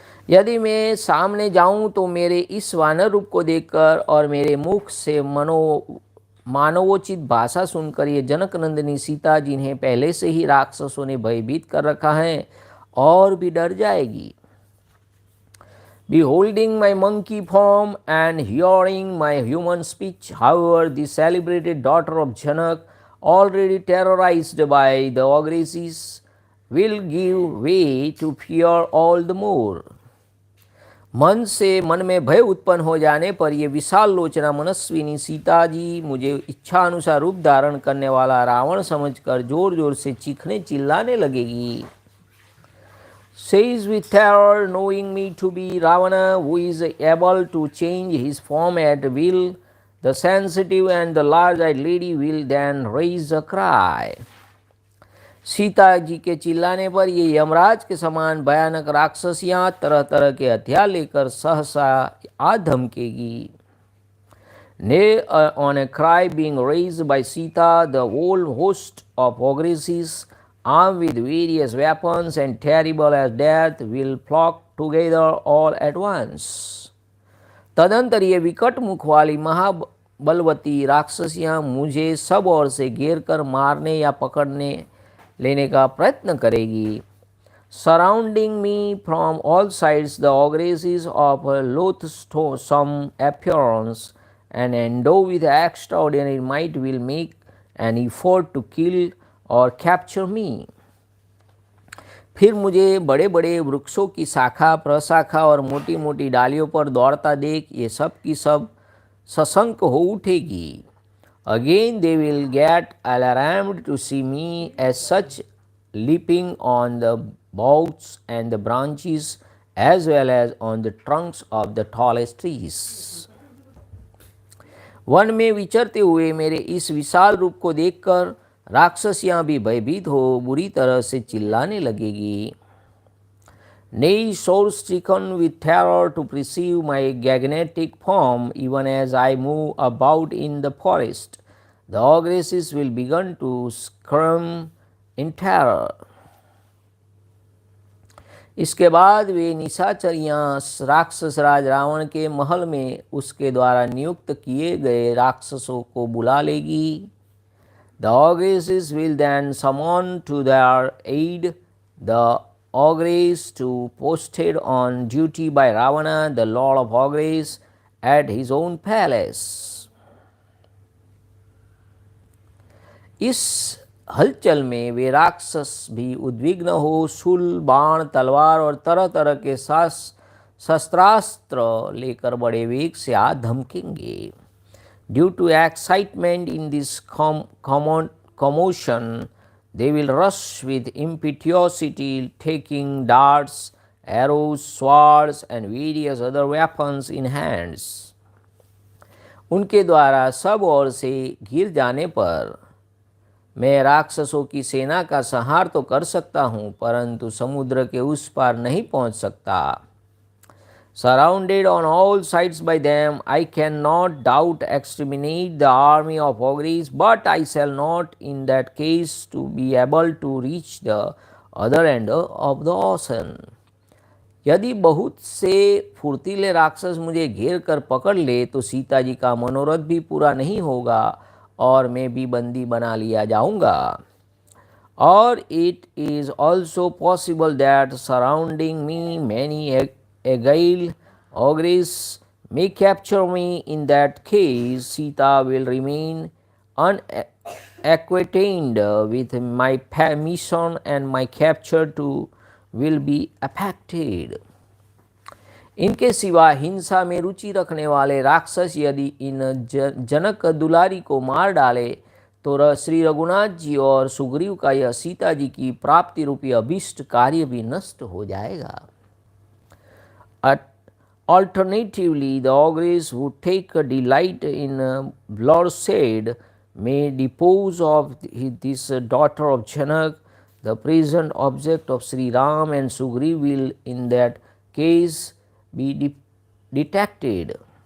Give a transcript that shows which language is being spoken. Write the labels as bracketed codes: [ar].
[hi] यदि मैं सामने जाऊं तो मेरे इस वानर रूप को देखकर और मेरे मुख से मानवोचित भाषा सुनकर ये जनक नंदिनी सीता, जिन्हें पहले से ही राक्षसों ने भयभीत कर रखा है, और भी डर जाएगी। [en] Beholding my monkey form and hearing my human speech, however, the celebrated daughter of Janak already terrorized by the ogresses, will give way to fear all the more. [hi] मन से मन में भय उत्पन्न हो जाने पर ये विशाल लोचना मनस्विनी सीता जी मुझे इच्छा अनुसार रूप धारण करने वाला रावण समझकर जोर जोर से चीखने चिल्लाने लगेगी. [en] Says with terror, knowing me to be Ravana, who is able to change his form at will, the sensitive and the large-eyed lady will then raise a cry. [hi] Sita ji के चिल्लाने पर ये यमराज के समान भयानक राक्षसियां तरह तरह के हथियार लेकर सहसा आ धमकेगी. [en] Nay, on a cry being raised by Sita, the whole host of ogresses, armed with various weapons and terrible as death, will flock together all at once. [hi] तदंतर ये विकट मुख वाली महाबलवती राक्षसियां मुझे सब ओर से घेर कर मारने या पकड़ने लेने का प्रयत्न करेगी. [en] Surrounding me from all sides, the ogresses of a loathsome appearance and endowed with extraordinary might will make an effort to kill और capture me. [hi] फिर मुझे बड़े बड़े वृक्षों की शाखा प्रशाखा और मोटी मोटी डालियों पर दौड़ता देख ये सब की सब सशंक हो उठेगी. [en] Again they will get alarmed to see me as such leaping on the boughs and the branches as well as on the trunks of the tallest trees. [hi] One में विचरते हुए मेरे इस विशाल रूप को देखकर राक्षसियां भी भयभीत हो बुरी तरह से चिल्लाने लगेगी. [en] Nay, sore stricken with terror to perceive my gigantic form, even as I move about in the forest, the ogresses will begin to scream in terror. [hi] इसके बाद वे निशाचरियां राक्षस राज रावण के महल में उसके द्वारा नियुक्त किए गए राक्षसों को बुला लेगी. [en] The ogresses will then summon to their aid the ogress to posted on duty by Ravana, the lord of ogres, at his own palace. [hi] इस हलचल में वे राक्षस भी उद्विग्न हो शूल बाण तलवार और तरह तरह के शस्त्रास्त्र लेकर बड़े वेग से आ धमकेंगे. [en] Due to excitement in this commotion, they will rush with impetuosity, taking darts, arrows, swords, and various other weapons in hands. [hi] उनके द्वारा सब ओर से घिर जाने पर मैं राक्षसों की सेना का संहार तो कर सकता हूँ, परंतु समुद्र के उस पार नहीं पहुँच सकता. [en] Surrounded on all sides by them, I cannot doubt exterminate the army of ogres, but I shall not in that case to be able to reach the other end of the ocean. [hi] यदि बहुत से फुर्तीले राक्षस मुझे घेर कर पकड़ ले तो सीता जी का मनोरथ भी पूरा नहीं होगा और मैं भी बंदी बना लिया जाऊंगा. [en] Or it is also possible that surrounding me many agile ogres may capture me. In that case, Sita will remain unacquainted with my mission and my capture too will be affected. [hi] इनके सिवा हिंसा में रुचि रखने वाले राक्षस यदि इन जनक दुलारी को मार डाले तो श्री रघुनाथ जी और सुग्रीव का यह सीता जी की प्राप्ति रूपी अभीष्ट कार्य भी नष्ट हो जाएगा. [en] Alternatively, the ogres who take a delight in bloodshed may depose of this daughter of Janak, the present object of Sri Ram and Sugriv will in that case be defeated.